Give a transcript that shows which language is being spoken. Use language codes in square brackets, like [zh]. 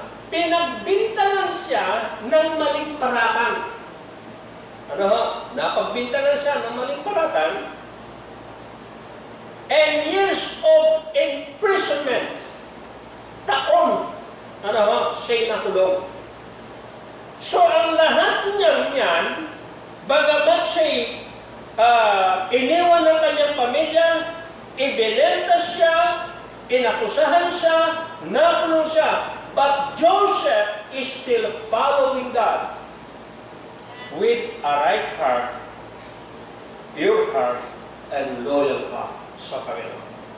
[tl] Pinagbintangan siya ng maling paratan. Napagbintangan siya ng maling paratan. [en] And years of imprisonment. [tl] Taon. Siya'y nakulong. So, ang lahat niyan, bagamat siya'y iniwan ng kanyang pamilya, ibinenta siya, inakusahan siya, nakulong siya. [en] But Joseph is still following God with a right heart, pure heart, and loyal heart [tl] sa Panginoon.